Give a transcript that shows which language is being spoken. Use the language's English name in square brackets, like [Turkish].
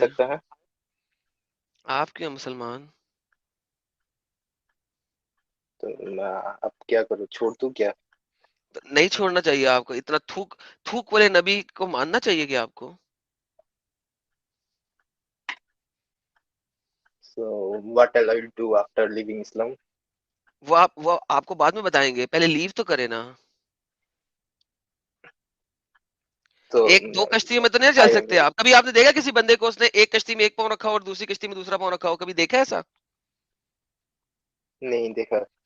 [Hindi] सकता है। आप क्यों मुसलमान? तो अब क्या करूँ, छोड़ दूं क्या? तो नहीं छोड़ना चाहिए आपको, इतना थूक वाले नबी को मानना चाहिए कि आपको। [English] So what will I do after leaving Islam? [Hindi] वो आपको बाद में बताएंगे, पहले लीव तो करे ना। तो एक दो कश्तियों में तो नहीं चल सकते आप। कभी आपने देखा किसी बंदे को उसने एक कश्ती में एक पाँव रखा हो और दूसरी कश्ती में दूसरा पाँव रखा हो? कभी देखा ऐसा? नहीं देखा।